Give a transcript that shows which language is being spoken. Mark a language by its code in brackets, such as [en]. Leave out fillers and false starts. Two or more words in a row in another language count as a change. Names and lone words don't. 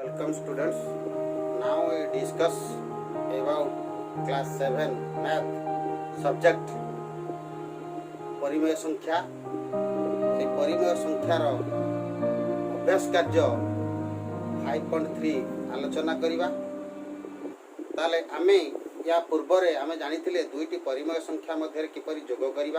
[en] Welcome students. Now we discuss about class 7 math subject [or] ପରିମେୟ ସଂଖ୍ୟା। ସେ ପରିମେୟ ସଂଖ୍ୟାର ଅଭ୍ୟାସ କାର୍ଯ୍ୟ 5.3 ଆଲୋଚନା କରିବା। ତାଲେ ଆମେ ଯା ପୂର୍ବରେ ଆମେ ଜାଣିଥିଲେ ଦୁଇଟି ପରିମେୟ ସଂଖ୍ୟା ମଧ୍ୟ କିପରି ଯୋଗ କରିବା।